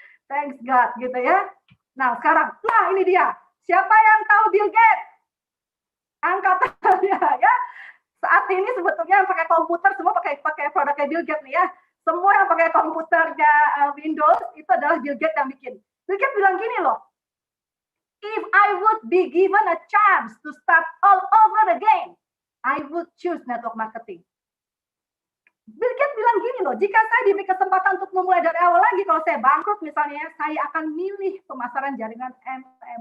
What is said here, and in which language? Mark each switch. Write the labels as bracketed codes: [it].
[id] Thanks God, gitu ya. Nah, sekarang, ini dia. Siapa yang tahu Bill Gates? Angkat tangannya, ya. Saat ini sebetulnya yang pakai komputer, semua pakai produknya Bill Gates nih ya. Semua yang pakai komputernya Windows, itu adalah Bill Gates yang bikin. [en] Bill Gates [id] bilang gini loh, [en] if I would be given a chance to start all over again, I would choose network marketing. [id] Bill Gates bilang gini loh, jika saya diberi kesempatan untuk memulai dari awal lagi, kalau saya bangkrut misalnya, saya akan milih pemasaran jaringan MM.